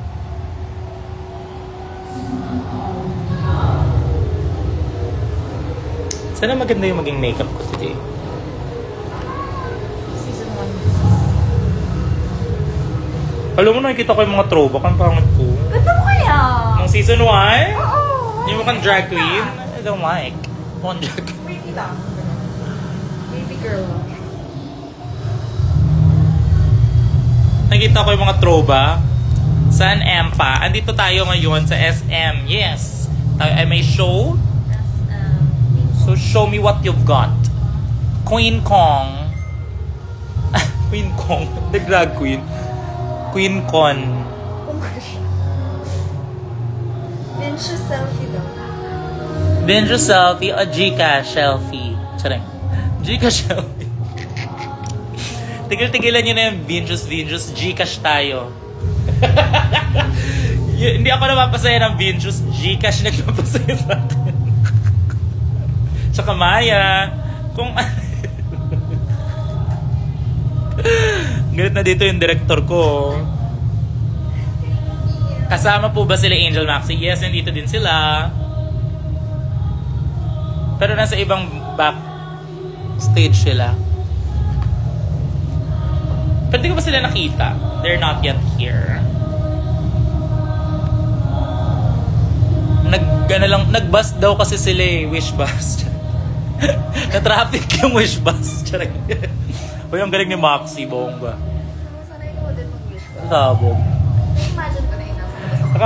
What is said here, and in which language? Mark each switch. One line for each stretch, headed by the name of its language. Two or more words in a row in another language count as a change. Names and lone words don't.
Filipino: Sana maganda yung maging makeup ko today. Season Alam mo, nakikita ko yung mga throwback. Ang pangit ko. 1. Ganda mo kaya? Nung season 1? Oo. Yung mukhang
English: drag queen? I don't like.
Filipino: Mukhang
English: drag queen.
Filipino: Pretty lang.
English: Baby girl.
Filipino: Nakita ko yung mga throwback. Saan Empa? Andito tayo ngayon sa SM. Yes. Tayo ay may show.
English: So show me what you've got. Queen Kong. Queen Kong. The drag queen. Queen Con.
Filipino: Oh my gosh. Then siya selfie daw. Benjo selfie o Gcash selfie. Charing. Gcash selfie. Tigil-tigilan nyo na yung Vinjus. Gcash tayo. Hindi ako napapasaya ng Vinjus. Gcash nagpapasaya sa akin. Tsaka Maya. Kung... Galit na dito yung director ko. Kasama po ba sila Angel Maxi? Yes, nandito din sila. Pero nasa ibang back stage sila. Pero di ko ba sila nakita?
English: They're not yet here.
Filipino: Nag-bus daw kasi sila eh. Wish bus. Na-traffic yung wish bus. Uy, ang galing ni Maxi, bongga. Sanay ko din mag-wish ko. Sabog. Imagine ko na yun. Nasa labas ako.